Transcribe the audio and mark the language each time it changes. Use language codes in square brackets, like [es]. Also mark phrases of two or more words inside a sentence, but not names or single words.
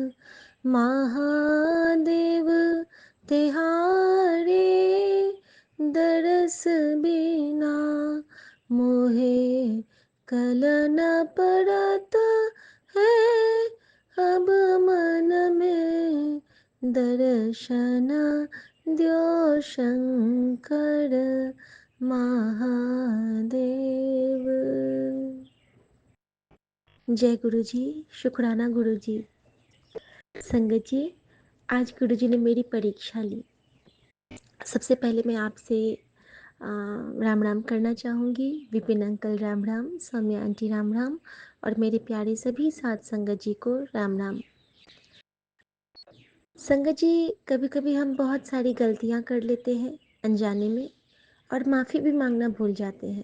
[hi] महादेव तिहारे दरस बिना मोहे कल न पड़त है अब मन में दर्शन द्यो शंकर महादेव। जय गुरु जी। शुक्राना गुरु जी। संगत जी, आज गुरु जी ने मेरी परीक्षा ली। सबसे पहले मैं आपसे राम राम करना चाहूँगी। विपिन अंकल राम राम, सौम्या आंटी राम राम और मेरे प्यारे सभी साथ संगत जी को राम राम। संगत जी, कभी कभी हम बहुत सारी गलतियाँ कर लेते हैं अनजाने में और माफ़ी भी मांगना भूल जाते हैं।